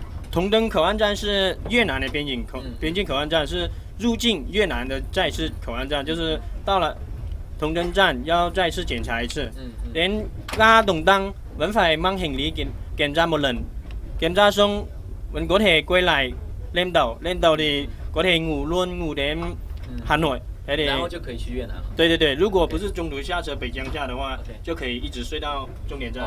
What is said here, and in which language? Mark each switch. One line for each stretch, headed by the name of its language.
Chinese: 同登口岸站是越南的边境口岸站，是入境越南的再次口岸站，就是到了同登站要再次检查一次。
Vietnamese: đến ga Đồng Đăng vẫn phải mang hành lý kiểm tra một lần, kiểm tra xong vẫn có thể quay lại lên tàu thì có thể ngủ đến Hà Nội。
Chinese: 然后就可以去越南了。对对对，如果不是中途下车北江下的话，就可以一直睡到终点站。